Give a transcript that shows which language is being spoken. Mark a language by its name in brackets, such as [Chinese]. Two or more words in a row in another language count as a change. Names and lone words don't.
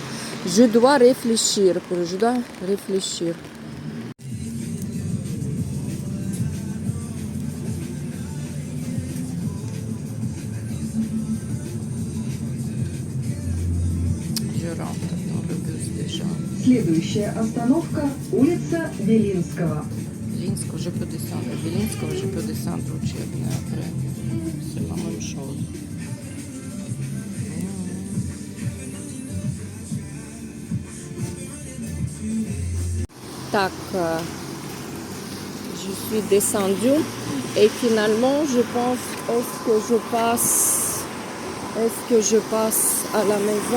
[French] Je dois réfléchir. Je rentre dans le bus déjà. [Russian] Следующая остановка – улица Белинского. Белинского, [French] je peux descendre. Белинского, je peux descendre учебный après. C'est la même chose. Tac, je suis descendue et finalement je pense est-ce que je passe à la maison?